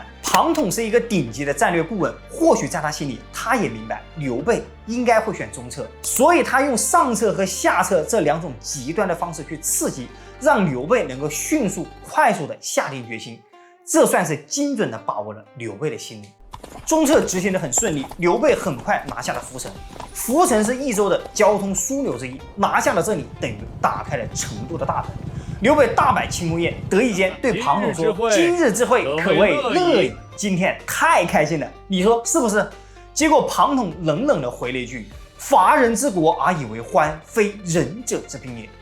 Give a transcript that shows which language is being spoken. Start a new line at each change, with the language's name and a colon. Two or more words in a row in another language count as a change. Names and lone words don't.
Chinese: 龐統是一個頂級的戰略顧問，或許在他心裡，他也明白劉備應該會選中策，所以他用上策和下策這兩種極端的方式去刺激，讓劉備能夠迅速、快速的下定決心。這算是精準地把握了劉備的心理。中策執行得很順利，劉備很快拿下了涪城。涪城是益州的交通枢紐之一，拿下了這裡等於打開了成都的大門。劉備大擺慶功宴，得意間对龐統說：
Literary Chinese: “今日之會，可謂樂矣。
Chinese: 今天太開心了，你說是不是？”結果龐統冷冷地回了一句：
Literary Chinese: “伐人之國而以為歡，非仁者之兵也。”